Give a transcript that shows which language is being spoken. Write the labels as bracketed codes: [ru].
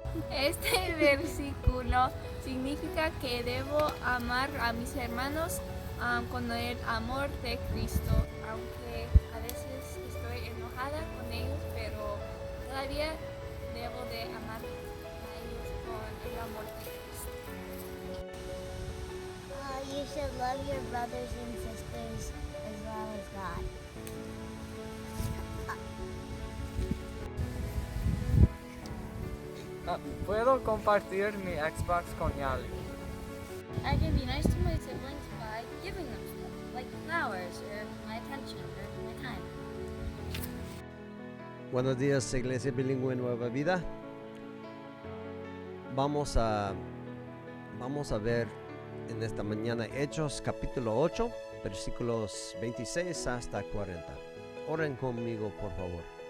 [es] Este versículo significa que debo amar a mis hermanos con el amor de Cristo, aunque a veces estoy enojada con ellos, pero todavía debo de amar a ellos con el amor de Cristo. [en] You should love your brothers and sisters as well as God. [es] ¿Puedo compartir mi Xbox con Yali? [en] I can be nice to my siblings by giving them stuff, like flowers, or my attention, or my time. [es] Buenos días, Iglesia Bilingüe Nueva Vida. Vamos a ver en esta mañana Hechos capítulo 8, versículos 26 hasta 40. Oren conmigo, por favor.